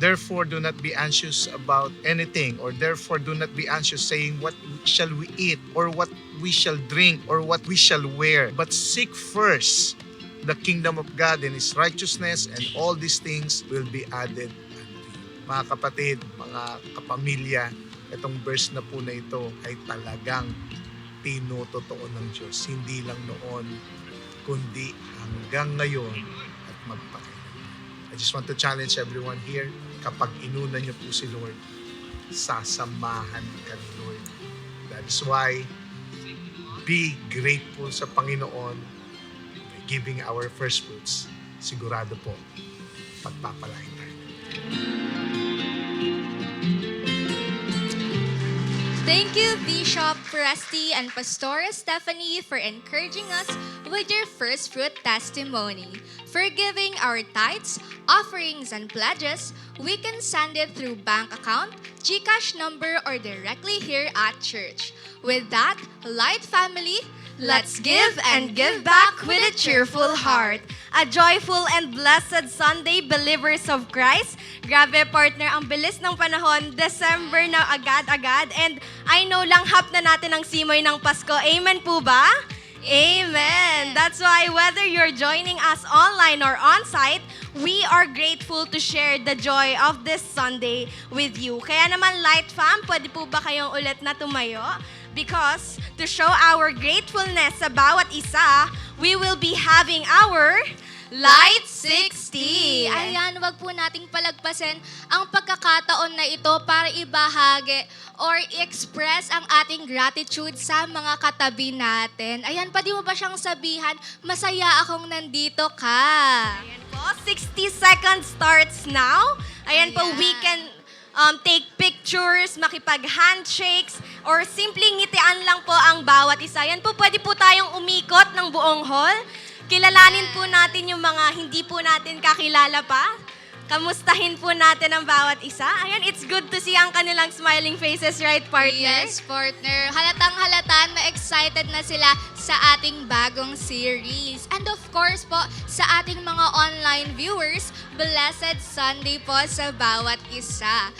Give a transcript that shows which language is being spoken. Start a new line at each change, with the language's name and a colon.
English: Therefore, do not be anxious about anything, or therefore do not be anxious saying, what shall we eat, or what we shall drink, or what we shall wear. But seek first the kingdom of God and His righteousness, and all these things will be added unto you.
Filipino: Mga kapatid, mga kapamilya, itong verse na po na ito ay talagang tinutotoo ng Diyos. Hindi lang noon, kundi hanggang ngayon at magpakailanman.
English: I just want to challenge everyone here,
Filipino: kapag inuna niyo po si Lord, sasamahan ka ni Lord.
English: That is why, be grateful
Filipino: sa Panginoon
English: by giving our first fruits.
Filipino: Sigurado po, pagpapalain tayo.
English: Thank you, Bishop Presti and Pastor Stephanie, for encouraging us with your first fruit testimony. For giving our tithes, offerings, and pledges, we can send it through bank account, GCash number, or directly here at church. With that, Light Family, let's give and give back with a cheerful heart. A joyful and blessed Sunday, believers of Christ.
Filipino: Grabe, partner, ang bilis ng panahon. December na agad-agad.
English: And I know
Filipino: langhap na natin ang simoy ng Pasko. Amen po ba? Amen.
English: That's why whether you're joining us online or on-site, we are grateful to share the joy of this Sunday with you.
Filipino: Kaya naman, Light Fam, pwede po ba kayong ulit na tumayo?
English: Because to show our gratefulness
Filipino: sa bawat isa,
English: we will be having our Light 60.
Filipino: Ayan, wag po nating palagpasin ang pagkakataon na ito para ibahagi or express ang ating gratitude sa mga katabi natin. Ayan, pwede mo ba siyang sabihan, masaya akong nandito ka.
English: Ayan po, 60 seconds starts now.
Filipino: Ayan po, Ayan.
English: we can take pictures,
Filipino: makipag-handshakes, or simpleng ngitian lang po ang bawat isa. Ayan po, pwede po tayong umikot ng buong hall. Kilalanin po natin yung mga hindi po natin kakilala pa. Kamustahin po natin ang bawat isa.
English: Ayan, it's good to see
Filipino: ang kanilang
English: smiling faces, right, partner?
Filipino: Yes, partner. Halatang-halata na excited na sila sa ating bagong series.
English: And of course
Filipino: po, sa ating mga online viewers,
English: blessed Sunday
Filipino: po sa bawat isa.